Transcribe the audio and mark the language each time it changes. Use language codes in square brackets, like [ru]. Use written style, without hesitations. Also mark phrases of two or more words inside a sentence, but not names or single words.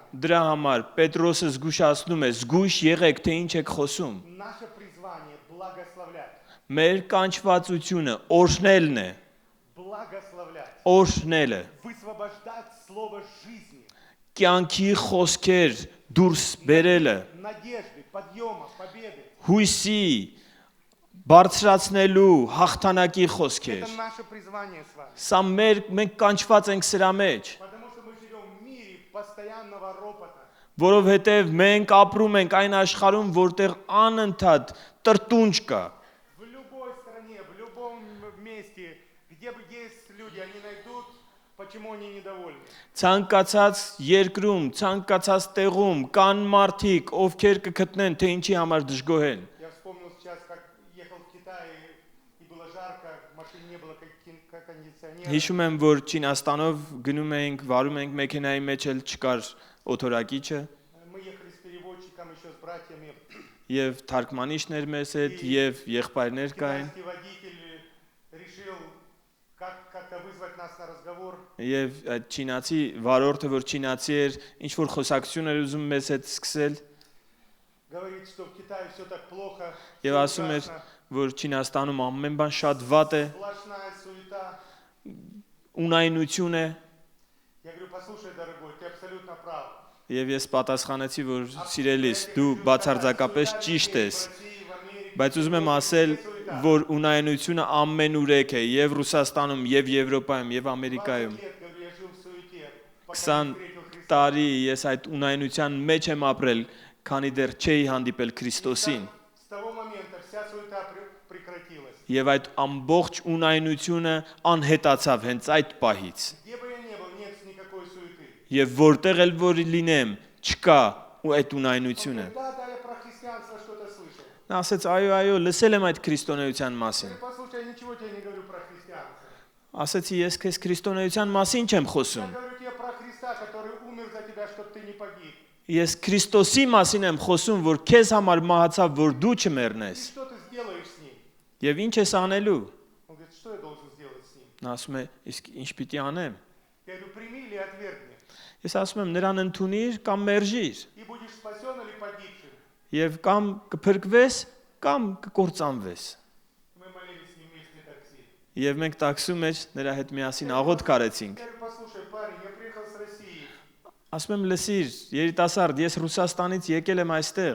[hy] Դրա համար Պետրոսը զգուշացնում է. զգույշ եղեք, թե ինչ եք խոսում։ [ru] Наше призвание благословлять. [hy] Մեր կանչվածությունը օրհնելն է, [ru] Благословлять. [hy] օրհնելը, [ru] Высвобождать слово жизни, [hy] կյանքի խոսքեր դուրս բերելը, [ru] надежды, подъема, победы. [hy] հույսի բարձրացնելու հաղթանակի խոսքեր։ [ru] Это наше призвание с вами. [hy] Սա մենք կանչված ենք սրա մեջ, [ru] Потому что мы живем в мире постоянного ропота. [hy] որովհետև մենք ապրում ենք այն աշխարհում, որտեղ անընդհատ տրտունջ կա։ [ru] В любой стране, в любом месте Где бы есть люди, они найдут, почему они недовольны. [hy] Ցանկացած երկրում, ցանկացած տեղում կան մարդիկ, ովքեր կգտնեն, թե ինչի համար դժգոհ են։ [ru] Я вспомнил сейчас, как ехал в Китай, и было жарко, в машине не было кондиционера. [hy] Հիշում եմ, որ Չինաստանով գնում էինք, վարում էինք մեքենայի մեջ էլ չկար օթորակիչը, [ru] Мы ехали с переводчиком, еще с братьями. [hy] եւ թարգմանիչներ մեզ հետ, եւ եղբայրներ կային, [ru] Китайский водитель решил как-то вызвать нас на разговор. [hy] եւ այդ չինացի վարորդը, որ չինացի էր, ինչ որ խոսակցություն էր ուզում մեզ հետ սկսել, [ru] Говорит, что в Китае все так плохо, [hy] եւ [ru] всё [hy] ասում էր, [ru] ужасно, [hy] որ Չինաստանում ամեն բան շատ վատ է, [ru] сплошная суета. [hy] ունայնություն է, [ru] Я говорю, послушай, дорогой, ты абсолютно прав. [hy] եւ ես պատասխանեցի, որ սիրելիս, դու բացարձակապես ճիշտ ես, բայց ուզում եմ ասել, որ ունայնությունը ամենուրեք է եւ Ռուսաստանում, եւ Եվրոպայում, եւ Ամերիկայում։ 20 տարի ես այդ ունայնության մեջ եմ ապրել, քանի դեռ չէի հանդիպել Քրիստոսին։ [ru] С того момента вся суета прекратилась. [hy] Եվ այդ ամբողջ ունայնությունը անհետացավ հենց այդ պահից։ [ru] Где бы я ни был, нет никакой суеты. [hy] Եվ որտեղ էլ որ լինեմ, չկա ու այդ ունայնությունը։ [ru] Да, да, я про христианство что-то слышал. [hy] Նա ասեց, այո, լսել եմ այդ քրիստոնեության մասին։ [ru] Послушай, я ничего тебе не говорю про христианство. [hy] Ասեցի, ես քեզ քրիստոնեության մասին չեմ [ru] Я [hy] խոսում։ [ru] говорю тебе про Христа, который умер за тебя, чтобы ты не погиб. [hy] Ես Քրիստոսի մասին եմ խոսում, որ քեզ համար մահացավ, որ դու [ru] И [hy] չմեռնես։ [ru] что ты сделаешь с ним? [hy] Եվ ինչ ես անելու։ [ru] Он говорит, что я должен сделать с ним? [hy] Նա ասում է, իսկ ինչ պիտի անեմ։ [ru] Я говорю, прими или отвергни. [hy] Ես ասում եմ, նրան ընդունիր կամ մերժիր։ [ru] И будешь спасен или погибшим. [hy] Եվ կամ կփրկվես, կամ կկործանվես։ [ru] Мы молились с ним вместе такси. [hy] Եվ մենք տաքսում մեջ նրա հետ միասին աղոթք արեցինք։ [ru] Я говорю, послушай, парень, я приехал с России. [hy] Ասում եմ, լսիր, երիտասարդ, ես Ռուսաստանից եկել եմ այստեղ։